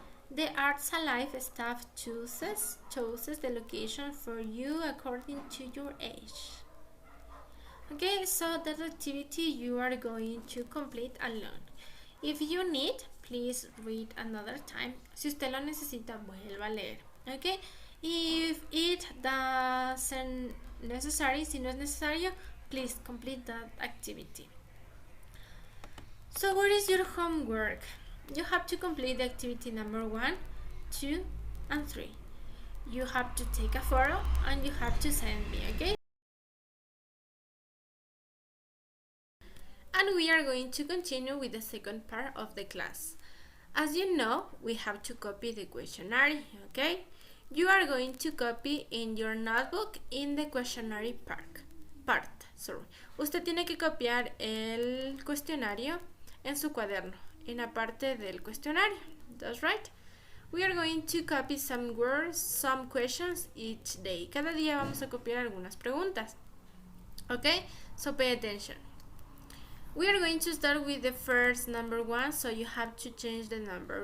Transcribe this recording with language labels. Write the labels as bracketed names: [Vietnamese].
[English] The Arts and Life staff chooses the location for you according to your age. Okay, so that activity you are going to complete alone. If you need, please read another time. [Spanish] Si usted lo necesita, vuelva a leer. [English] Okay, if it doesn't necessary, [Spanish] si no es necesario, [English] please complete that activity. So what is your homework? You have to complete the activity number 1, 2, and 3. You have to take a photo and you have to send me, okay? And we are going to continue with the second part of the class. As you know, we have to copy the questionnaire, okay? You are going to copy in your notebook in the questionnaire part. [Spanish] Usted tiene que copiar el cuestionario en su cuaderno, en la parte del cuestionario. [English] That's right. We are going to copy some words, some questions each day. [Spanish] Cada día vamos a copiar algunas preguntas. [English] Okay? So pay attention. We are going to start with the first number 1, so you have to change the number.